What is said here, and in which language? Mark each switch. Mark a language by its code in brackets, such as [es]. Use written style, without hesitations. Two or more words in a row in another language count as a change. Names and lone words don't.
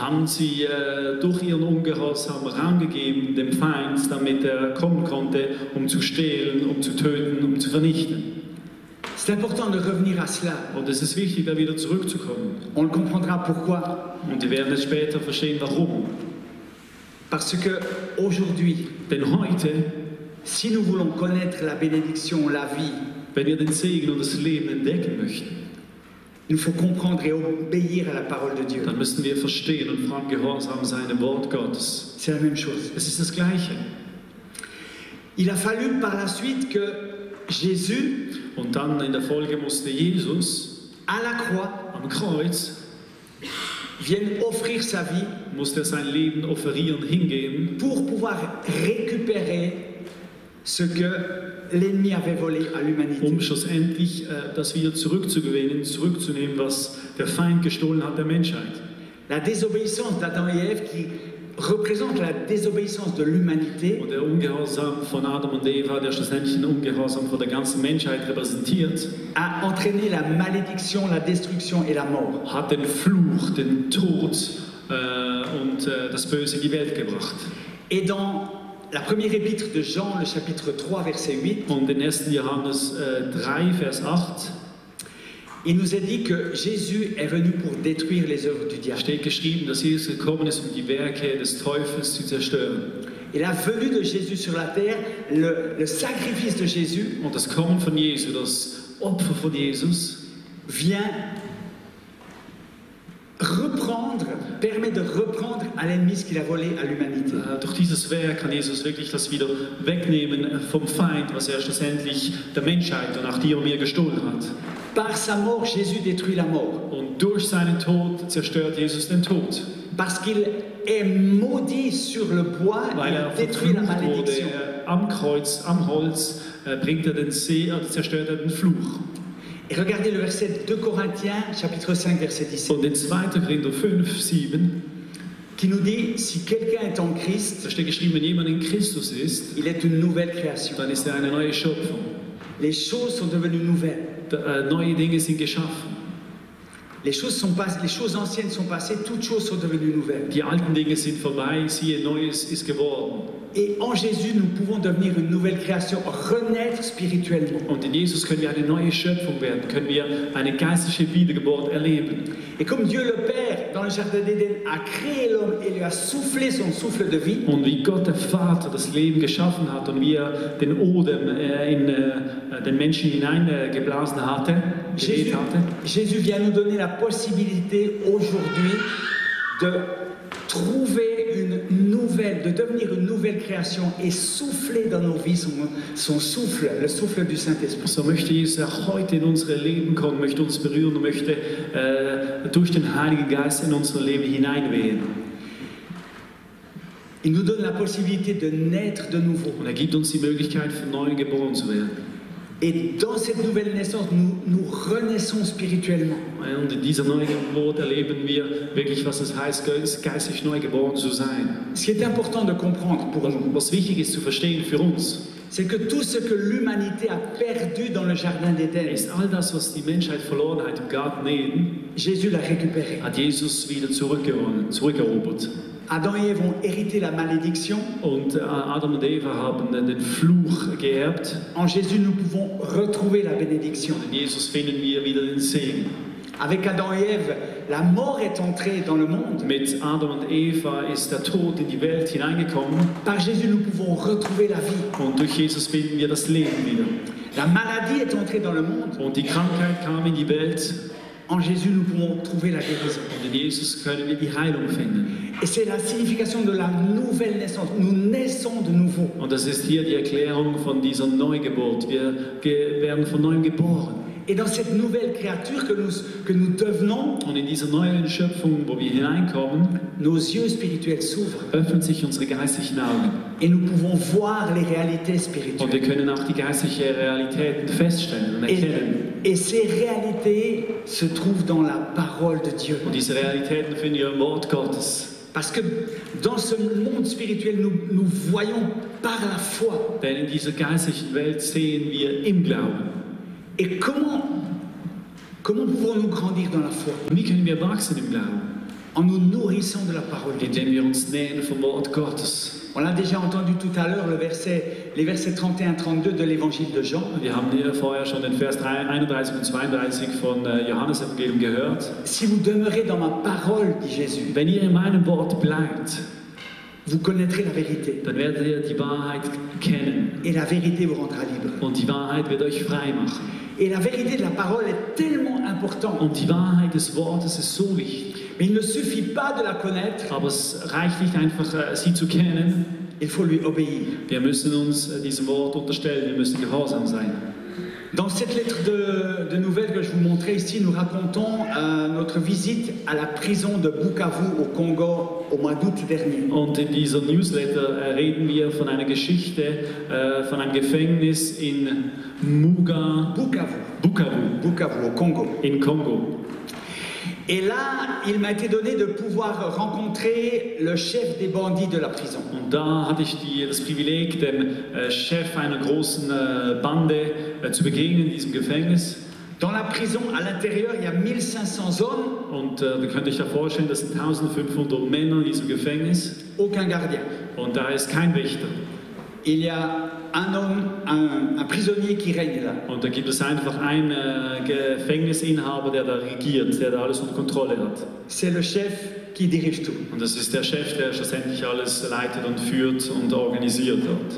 [de] haben sie durch ihren Ungehorsam Raum gegeben dem Feind, damit er kommen konnte, um zu stehlen, um zu töten, um zu vernichten. [fr] C'est important de revenir à cela. [de] Und es ist wichtig, da wieder zurückzukommen. [fr] On le comprendra pourquoi. [de] Und wir werden es später verstehen, warum. [fr] Parce que aujourd'hui, [de] Denn heute, [fr] si nous voulons connaître la bénédiction, la vie, [de] wenn wir den Segen und das Leben entdecken möchten, [fr] il faut comprendre et obéir à la parole de Dieu. [de] dann müssen wir verstehen und vor allem gehorsam sein dem Wort Gottes. [fr] C'est la même chose. [de] Es ist das Gleiche. [fr] Il a fallu par la suite que Jésus, [de] Und dann in der Folge musste Jesus [fr] à la croix, [de] am Kreuz, [fr] vienne offrir sa vie [de] musste er sein Leben offerieren, hingeben, [fr] pour pouvoir récupérer ce que l'ennemi avait volé à l'humanité. [de] schlussendlich das wieder zurückzugewinnen, zurückzunehmen, was der Feind gestohlen hat der Menschheit. [fr] La désobéissance d'Adam et Ève qui représente la désobéissance de l'humanité [de] Und der Ungehorsam von Adam und Eva, der schlussendlich den Ungehorsam von der ganzen Menschheit repräsentiert, [fr] a entraîné la malédiction, la destruction et la mort. [de] hat den Fluch, den Tod und das Böse in die Welt gebracht. [fr] Et dans la première épître de Jean, le chapitre 3, verset 8, [de] Und in 1. Johannes 3, Vers 8 [fr] il nous est dit que Jésus est venu pour détruire les œuvres du diable. [de] steht geschrieben, dass Jesus gekommen ist, um die Werke des Teufels zu zerstören. [fr] Et la venue de Jésus sur la terre, le sacrifice de Jésus [de] Und das Kommen von Jesu, das Opfer von Jesus, [fr] vient permet de reprendre à l'ennemi ce qu'il a volé à l'humanité. [de] durch dieses Werk kann Jesus wirklich das wieder wegnehmen vom Feind, was er schlussendlich der Menschheit und auch dir und mir gestohlen hat. [fr] Par sa mort, Jésus détruit la mort. [de] Und durch seinen Tod zerstört Jesus den Tod. [fr] Parce qu'il est maudit sur le bois, [de] Weil er [fr] il détruit la [de] verflucht wurde [fr] malédiction. [de] am Kreuz, am Holz, bringt er den zerstört er den Fluch. [fr] Et regardez le verset 2 Corinthiens, chapitre 5, verset 17, [de] Und in 2. Korinther 5, 7, [fr] qui nous dit, si quelqu'un est en Christ, [de] da steht geschrieben, wenn jemand in Christus ist, [fr] il est une nouvelle création. [de] dann ist er eine neue Schöpfung. [fr] Les choses sont devenues nouvelles. [de] Neue Dinge sind geschaffen. [fr] Les choses anciennes sont passées, toutes choses sont devenues nouvelles. [de] Die alten Dinge sind vorbei, siehe, Neues ist geworden. [fr] Et en Jésus, nous pouvons devenir une nouvelle création, renaître spirituellement. [de] Und in Jesus können wir eine neue Schöpfung werden, können wir eine geistliche Wiedergeburt erleben. [fr] Et comme Dieu le Père, dans le Jardin d'Éden, a créé l'homme et lui a soufflé son souffle de vie, [de] Und wie Gott der Vater das Leben geschaffen hat und wie er den Odem in den Menschen hineingeblasen hatte, geweht hatte, [fr] Jésus vient nous donner la possibilité aujourd'hui de trouver une nouvelle, de devenir une nouvelle création et souffler dans nos vies son souffle, le souffle du Saint-Esprit. [de] so möchte Jesus auch heute in unsere Leben kommen, möchte uns berühren und möchte durch den Heiligen Geist in unser Leben hineinwehen. [fr] Il nous donne la possibilité de naître de nouveau. [de] Und er gibt uns die Möglichkeit, von neuem geboren zu werden. [fr] Et dans cette nouvelle naissance, nous renaissons spirituellement. [de] Und in dieser neuen Geburt erleben wir wirklich, was es heißt, geistig neu geboren zu sein. [fr] Ce qui est important de comprendre pour nous, [de] Was wichtig ist zu verstehen für uns, [fr] c'est que tout ce que l'humanité a perdu dans le Jardin d'Éden, [de] ist all das, was die Menschheit verloren hat im Garten Eden, [fr] Jésus l'a récupéré. [de] hat Jesus wieder zurückgewonnen, zurückerobert. [fr] Adam et Ève ont hérité la malédiction. [de] Und Adam und Eva haben den Fluch geerbt. [fr] En Jésus, nous pouvons retrouver la bénédiction. [de] Und in Jesus finden wir wieder den Segen. [fr] Avec Adam et Ève, la mort est entrée dans le monde. [de] Mit Adam und Eva ist der Tod in die Welt hineingekommen. [fr] Par Jésus, nous pouvons retrouver la vie. [de] Und durch Jesus finden wir das Leben wieder. [fr] La maladie est entrée dans le monde. [de] Und die Krankheit kam in die Welt. [fr] en Jésus, nous pouvons trouver la guérison. [de] Und in Jesus können wir die Heilung finden. [fr] Et c'est la signification de la nouvelle naissance. Nous naissons de nouveau. [de] Und das ist hier die Erklärung von dieser Neugeburt. Wir werden von neuem geboren. [fr] Et dans cette nouvelle créature que nous devenons, [de] Und in diese neue Schöpfung, wo wir hineinkommen, [fr] nos yeux spirituels s'ouvrent. [de] öffnen sich unsere geistlichen Augen. [fr] Et nous pouvons voir les réalités [de] Und [fr] spirituelles. [de] wir können auch die geistlichen Realitäten feststellen und erkennen. [fr] Et ces réalités se trouvent dans la parole de Dieu. [de] Und diese Realitäten finden wir im Wort Gottes. [fr] Parce que dans ce monde spirituel, nous voyons par la foi. [de] Denn in dieser geistlichen Welt sehen wir im Glauben. [fr] Et comment pouvons-nous grandir dans la foi? [de] Wie können wir wachsen im Glauben? [fr] En nous nourrissant de la parole de Dieu. [de] Indem wir uns nähern vom Wort Gottes. [fr] On l'a déjà entendu tout à l'heure, les versets 31-32 de l'évangile de Jean. [de] Wir haben hier vorher schon den Vers 31 und 32 von Johannes Evangelium gehört. [fr] Si vous demeurez dans ma parole, dit Jésus, [de] Wenn ihr in meinem Wort bleibt, [fr] vous connaîtrez la vérité. [de] dann werdet ihr die Wahrheit kennen. [fr] Et la vérité vous rendra libre. [de] Und die Wahrheit wird euch frei machen. [fr] Et la vérité de la parole est tellement importante. [de] Und die Wahrheit des Wortes ist so wichtig. [fr] Mais il ne suffit pas de la connaître, [de] Aber es reicht nicht einfach, sie zu kennen. [fr] il faut lui obéir. [de] Wir müssen uns diesem Wort unterstellen, wir müssen gehorsam sein. [fr] Dans cette lettre de nouvelles que je vous montrais ici, nous racontons notre visite à la prison de Bukavu au Congo au mois d'août dernier. [de] Und in dieser Newsletter reden wir von einer Geschichte, von einem Gefängnis in [fr] Bukavu au Congo. [de] in Kongo. [fr] Et là, il m'a été donné de pouvoir rencontrer le chef des bandits de la prison. [de] Und da hatte ich das Privileg, dem Chef einer großen Bande zu begegnen in diesem Gefängnis. [fr] Dans la prison, à l'intérieur, il y a 1500 hommes, [de] Und ihr könnt euch ja vorstellen, das sind 1500 Männer in diesem Gefängnis. [fr] aucun gardien. [de] Und da ist kein Wächter. [fr] Il y a un homme, un prisonnier qui règne là. [de] Und da gibt es einfach einen Gefängnisinhaber, der da regiert, der da alles unter Kontrolle hat. [fr] C'est le chef qui dirige tout. [de] Und das ist der Chef, der schlussendlich alles leitet und führt und organisiert dort.